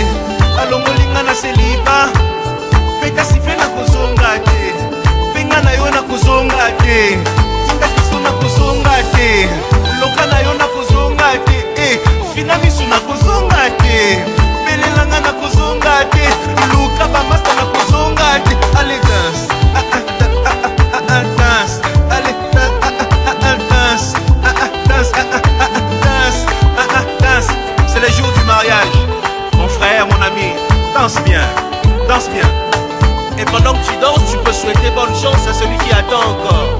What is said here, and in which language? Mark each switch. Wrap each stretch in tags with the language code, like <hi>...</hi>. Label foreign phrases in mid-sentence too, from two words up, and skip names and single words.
<ln>Alongolinga na celibat, peka sife nakozonga te. Penga na yo nakozonga te. Tinga kiso nakozonga te. Loka na yo nakozonga te. Fina misu nakozonga te. Belelanga nakozonga te. Luka bamasta nakozonga te.</ln> <fr>Allez danse, danse, allez danse, danse, danse, danse. C'est le jour du mariage. Mon frère, mon ami, danse bien, danse bien. Et pendant que tu danses, tu peux souhaiter bonne chance à celui qui attend encore.</fr>